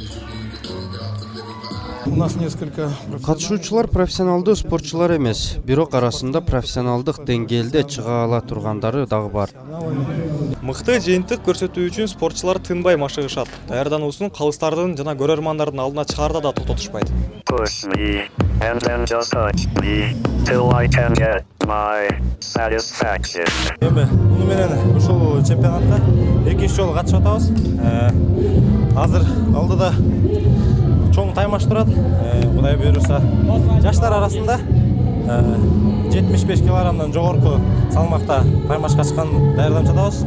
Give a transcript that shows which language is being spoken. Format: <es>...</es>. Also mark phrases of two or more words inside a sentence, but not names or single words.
<ky>Катышуучулар профессионалдуу спортчулар эмес, бирок арасында профессионалдык деңгээлде чыга ала тургандары дагы бар. Мыкты жыйынтык көрсөтүү үчүн спортчулар тынбай машыгышат. Даярдануусун калыстардын жана көрөрмандардын алдына чыгарда да токтотушпайт.</ky> <en>Push me, and then just touch me, till I can get my satisfaction.</en> <ky>Эми муну менен ушул чемпионатка экинчи жолу катышып атабыз. Азыр алдыда чоң таймаш турат. Кудай буйруса, жаштар арасында 75 килограммдан жогорку салмакта таймашка чыккан даярданып жатабыз.</ky>